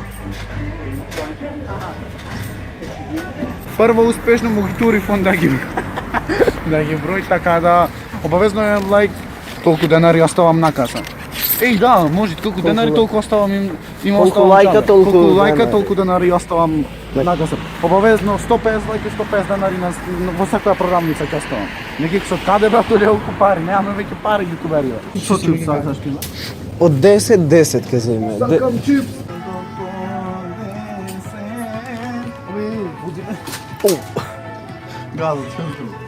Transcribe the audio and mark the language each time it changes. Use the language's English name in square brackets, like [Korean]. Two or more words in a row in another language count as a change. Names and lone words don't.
[Bulgarian] Първо успешно могитури фон да ги брои, така да обавезно е лайк, толкова денари оставам на каса. Ей, да, може, колко денари толкова оставам им Колко лайка, толкова денари оставам на каса. Обавезно 150 лайка, 150 денари во всяка програмница ќе оставам. [Macedonian] Неки со каде брато лелко пари, немаме веќе пари ютубери. Со чипс сакаш ти? От 10-10 ке земе. Сакам чипс. Газът, чувствам.